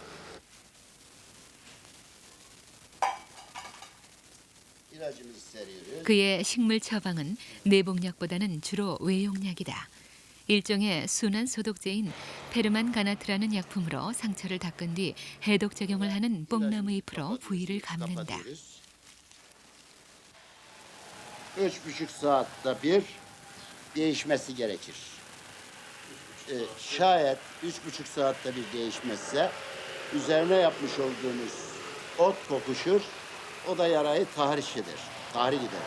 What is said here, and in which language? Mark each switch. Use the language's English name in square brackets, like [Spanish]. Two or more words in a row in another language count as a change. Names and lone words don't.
[Korean] 그의 식물 처방은 내복약보다는 주로 외용약이다. 일종의 순한 소독제인 페르만 가나트라는 약품으로 상처를 닦은 뒤 해독 작용을 하는 뽕나무 잎으로 부위를 감는다. [Turkish] 3,5 saatte bir değişmesi gerekir. Şayet 3,5 saatte bir değişmezse üzerine yapmış olduğumuz ot kokuşur, o da yarayı tahriş eder, tahrik eder.